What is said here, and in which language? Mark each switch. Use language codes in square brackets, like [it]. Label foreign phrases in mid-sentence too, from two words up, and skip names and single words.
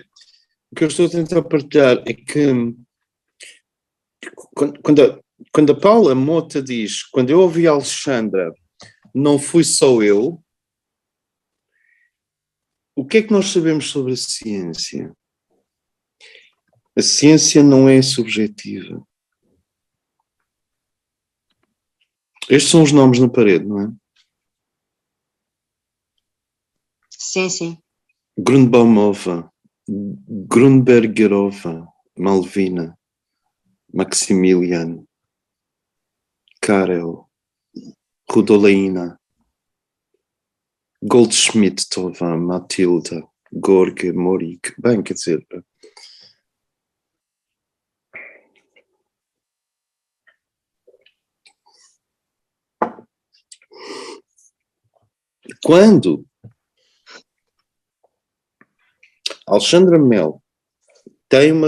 [pt] O que eu estou a tentar partilhar é que quando a Paula Mota diz, quando eu ouvi a Alexandra, não fui só eu, o que é que nós sabemos sobre a ciência? A ciência não é subjetiva. Estes são os nomes na parede, não é? Sim, sim. Grunbaumova, Grunbergerova, Malvina, Maximilian, Karel, Rudoleina, Goldschmidt-Tova, Matilda, Gorge, Morik. Bem, quer dizer... Quando Alexandra Mel tem uma